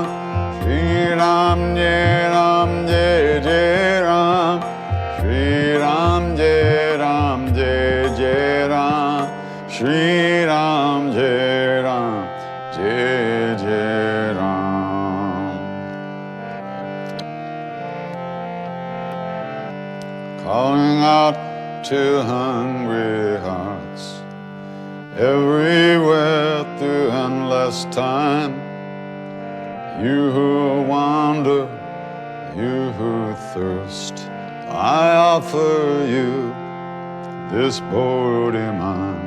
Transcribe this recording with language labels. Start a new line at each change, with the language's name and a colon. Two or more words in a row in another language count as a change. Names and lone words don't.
Hindi: श्री राम जय जय राम। श्री राम जय जय राम। श्री राम जय राम।
English: Calling out to hungry hearts, everywhere through endless time. You who wander, you who thirst, I offer you this body mine.